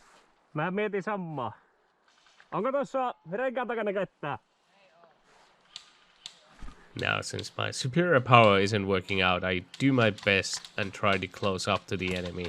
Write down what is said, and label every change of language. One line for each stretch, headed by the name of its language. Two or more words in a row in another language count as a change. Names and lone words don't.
Finnish: Mä mietin samaa. Onko tuossa renkaan takana ketään?
English: Now, since my superior power isn't working out, I do my best and try to close up to the enemy.